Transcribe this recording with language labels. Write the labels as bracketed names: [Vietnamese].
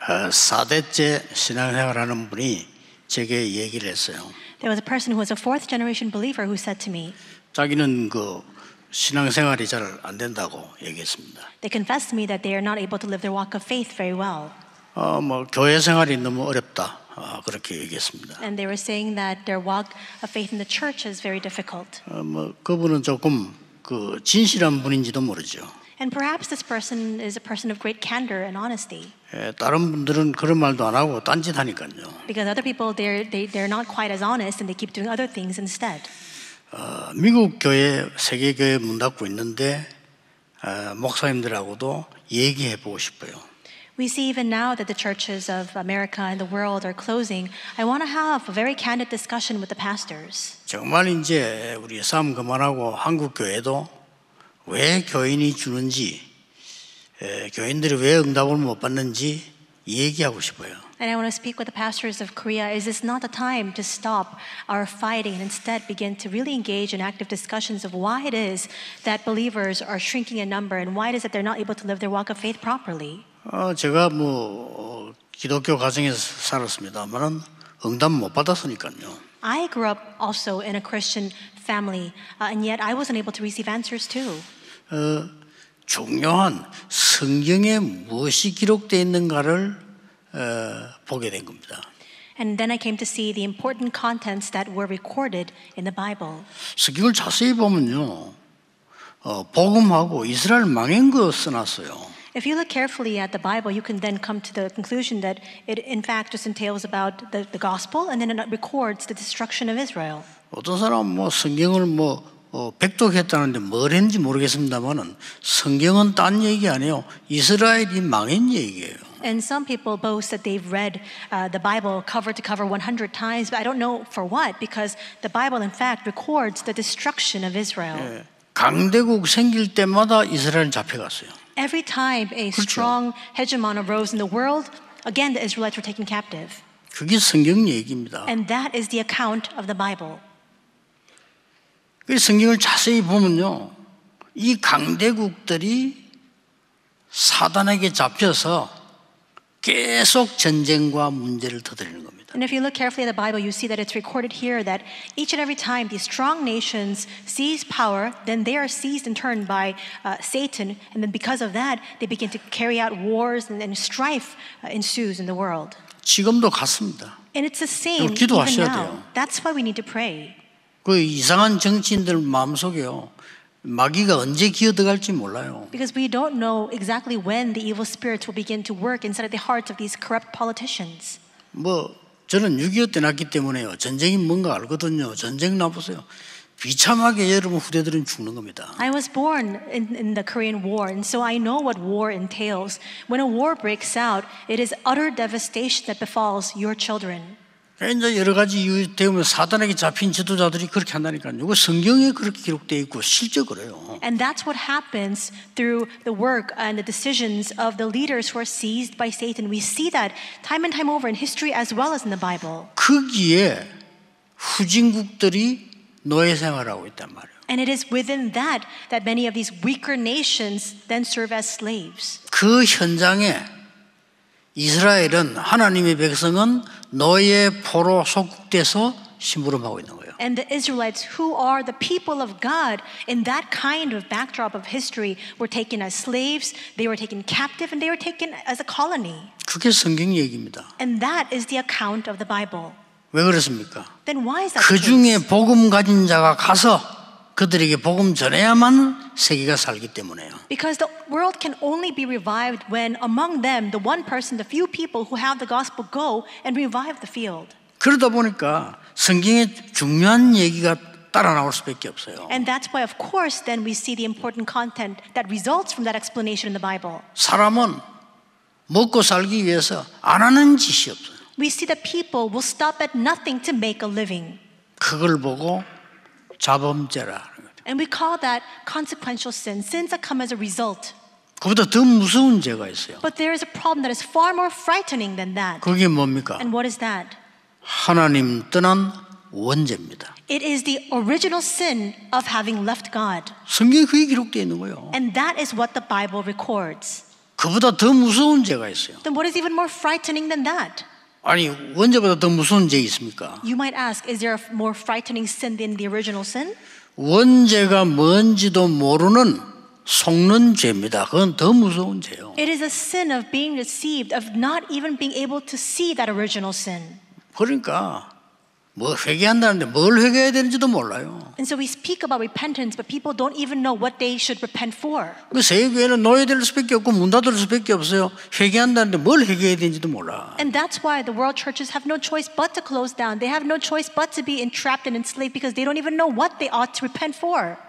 [Korean] 사대째 신앙생활하는 분이 제게 얘기를 했어요. [English] There was a person who was a fourth generation believer who said to me, [Korean] 자기는 그 신앙생활이 잘 안 된다고 얘기했습니다. [English] they confessed to me that they are not able to live their walk of faith very well. [Korean] 뭐 교회 생활이 너무 어렵다. 그렇게 얘기했습니다. [English] And they were saying that their walk of faith in the church is very difficult. [Korean] 뭐 그분은 조금 그 진실한 분인지도 모르죠. [English] And perhaps this person is a person of great candor and honesty. [Korean] 다른 분들은 그런 말도 안 하고 딴짓하니까요. [English] Because other people, they're not quite as honest and they keep doing other things instead. [Korean] 미국 교회, 세계 교회 문 닫고 있는데 목사님들하고도 얘기해 보고 싶어요. [English] We see even now that the churches of America and the world are closing. I want to have a very candid discussion with the pastors. [Korean] 정말 이제 우리 싸움 그만하고 한국 교회도 왜 교인이 주는지, 교인들이 왜 응답을 못 받는지 얘기하고 싶어요. [English] And I want to speak with the pastors of Korea. Is this not the time to stop our fighting and instead begin to really engage in active discussions of why it is that believers are shrinking in number and why it is that they're not able to live their walk of faith properly? [Korean] 제가 기독교 가정에서 살았습니다만은 응답 못 받았으니까요. [English] I grew up also in a Christian family, and yet I wasn't able to receive answers too. [Korean] 중요한 성경에 무엇이 기록되어 있는가를 보게 된 겁니다. [English] And then I came to see the important contents that were recorded in the Bible. [Korean] 성경을 자세히 보면요, 복음하고 이스라엘 망한 거 써놨어요. [English] If you look carefully at the Bible, you can then come to the conclusion that it in fact just entails about the gospel and then it records the destruction of Israel. [Korean] 어떤 사람은 성경을 백독했다는데 뭘 했는지 모르겠습니다만은 성경은 딴 얘기 아니에요. 이스라엘이 망한 얘기예요. [English] And some people boast that they've read the Bible cover to cover 100 times, but I don't know for what, because the Bible in fact records the destruction of Israel. [Korean] 강대국 생길 때마다 이스라엘 잡혀갔어요. [English] Every time a strong hegemon arose in the world, again the Israelites were taken captive. [Korean] 그게 성경 얘기입니다. [English] And that is the account of the Bible. [Korean] 그 성경을 자세히 보면요, 이 강대국들이 사단에게 잡혀서 계속 전쟁과 문제를 터뜨리는 겁니다. [English] And if you look carefully at the Bible, you see that it's recorded here that each and every time these strong nations seize power, then they are seized in turn by Satan, and then because of that, they begin to carry out wars and strife ensues in the world. [Korean] 지금도 같습니다. [English] And it's the same even [Korean] 기도하셔야 [English] now. [Korean] 돼요. [English] That's why we need to pray. [Korean] 그 이상한 정치인들 마음속에요, 마귀가 언제 기어들어갈지 몰라요. [English] Because we don't know exactly when the evil spirits will begin to work inside of the hearts of these corrupt politicians. [Korean] 저는 6.25 때 났기 때문에요, 전쟁이 뭔가 알거든요. 전쟁 나보세요. 비참하게 여러분 후대들은 죽는 겁니다. [English] I was born in the Korean War, and so I know what war entails. When a war breaks out, it is utter devastation that befalls your children. [Korean] 이제 여러 가지 이유 때문에 사단에게 잡힌 지도자들이 그렇게 한다니까요. 이거 성경에 그렇게 기록되어 있고 실제 그래요. [English] And that's what happens through the work and the decisions of the leaders who are seized by Satan. We see that time and time over in history as well as in the Bible. [Korean] 거기에 후진국들이 노예 생활하고 있단 말이에요. [English] And it is within that that many of these weaker nations then serve as slaves. [Korean] 그 현장에 이스라엘은, 하나님의 백성은 노예 포로 속국돼서 심부름하고 있는 거예요. [English] And the Israelites, who are the people of God, in that kind of backdrop of history, were taken as slaves, they were taken captive, and they were taken as a colony. [Korean] 그게 성경 얘기입니다. [English] And that is the account of the Bible. [Korean] 왜 그렇습니까? [English] Then why is that [Korean] 그 중에 [English] case? [Korean] 복음 가진 자가 가서 그들에게 복음 전해야만 세계가 살기 때문에요. [English] Because the world can only be revived when among them, the one person, the few people who have the gospel go and revive the field. [Korean] 그러다 보니까 성경에 중요한 얘기가 따라 나올 수밖에 없어요. [English] And that's why, of course, then we see the important content that results from that explanation in the Bible. [Korean] 사람은 먹고 살기 위해서 안 하는 짓이 없어요. [English] We see that people will stop at nothing to make a living. [Korean] 그걸 보고 자범죄라. [English] And we call that consequential sin, sins that come as a result. [Korean] 그보다 더 무서운 죄가 있어요. [English] But there is a problem that is far more frightening than that. [Korean] 그게 뭡니까? [English] And what is that? [Korean] 하나님 떠난 원죄입니다. [English] It is the original sin of having left God. [Korean] 성경에 그게 기록되어 있는 거예요. [English] And that is what the Bible records. [Korean] 그보다 더 무서운 죄가 있어요. [English] Then what is even more frightening than that? [Korean] 아니, 원죄보다 더 무서운 죄 있습니까? [English] You might ask, is there a more frightening sin than the original sin? [Korean] 원죄가 뭔지도 모르는 속는 죄입니다. 그건 더 무서운 죄요. [English] It is a sin of being deceived, of not even being able to see that original sin. [Korean] 그러니까 뭐 회개한다는데 뭘 회개해야 되는지도 몰라요. [English] And so we speak about repentance, but people don't even know what they should repent for. [Korean] 그 세계에는 노예될 수밖에 없고 문 닫을 수밖에 없어요. 회개한다는데 뭘 회개해야 되는지도 몰라. [English] And that's why the world churches have no choice but to close down. They have no choice but to be entrapped and enslaved because they don't even know what they ought to repent for.